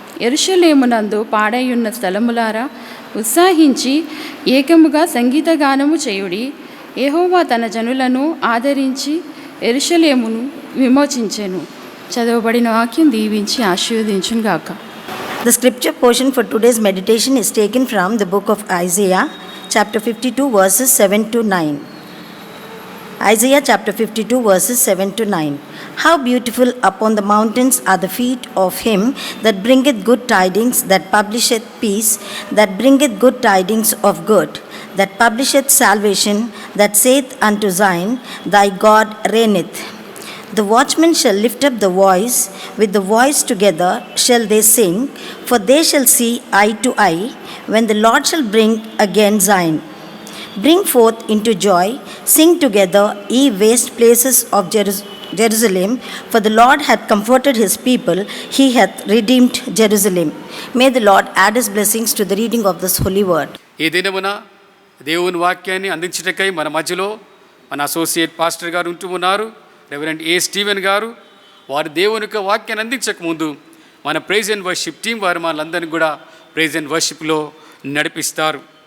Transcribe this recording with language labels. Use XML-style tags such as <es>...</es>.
<te>యెరూషలేమునందు పాడైయున్న స్థలములారా ఉత్సాహించి ఏకముగా సంగీతగానము చేయుడి. యెహోవా తన జనులను ఆదరించి యెరూషలేమును విమోచించెను. చదవబడిన వాక్యం దీవించి ఆశీర్వదించును గాక.</te> <en>The scripture portion for today's meditation is taken from the book of Isaiah, chapter 52, verses 7-9. Isaiah chapter 52, verses 7-9. How beautiful upon the mountains are the feet of him that bringeth good tidings, that publisheth peace, that bringeth good tidings of good, that publisheth salvation, that saith unto Zion, Thy God reigneth. The watchmen shall lift up the voice, with the voice together shall they sing, for they shall see eye to eye, when the Lord shall bring again Zion. Bring forth into joy, sing together, ye waste places of Jerusalem, for the Lord hath comforted his people, he hath redeemed Jerusalem. May the Lord add his blessings to the reading of this holy word.</en> <te>ఈ దినమున దేవుని వాక్యాన్ని అందించటకై మన మధ్యలో మన associate pastor గారు ఉంటూ ఉన్నారు, రెవరెండ్ ఏ స్టీవెన్ గారు. వారు దేవుని యొక్క వాక్యాన్ని అందించకముందు మన ప్రైజ్ అండ్ వర్షిప్ టీం వారు మనలందరినీ కూడా ప్రైజ్ అండ్ వర్షిప్లో నడిపిస్తారు.</te>